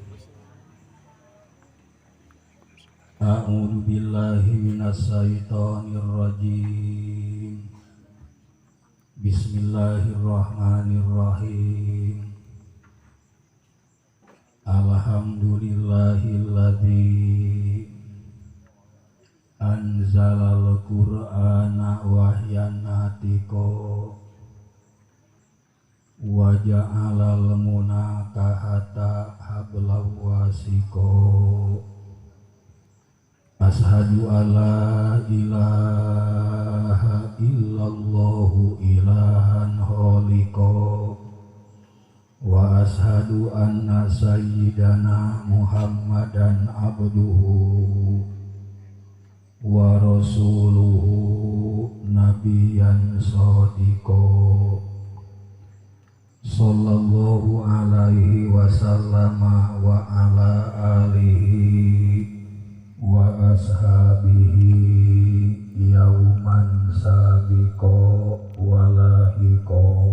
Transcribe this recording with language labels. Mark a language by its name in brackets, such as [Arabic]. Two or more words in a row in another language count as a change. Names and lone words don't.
[Arabic] أعوذ بالله من الشيطان الرجيم. بسم الله الرحمن الرحيم. الحمد لله الذي أنزل القرآن وحيا عتيقا وجعل المناكحة حبلا وثيقا. أشهد أن لا إله إلا الله إلها خالقا وأشهد أن سيدنا محمدا عبده ورسوله نبيا صادقا صلى الله عليه وسلم وعلى آله وأصحابه يوما سابقا ولاحقا.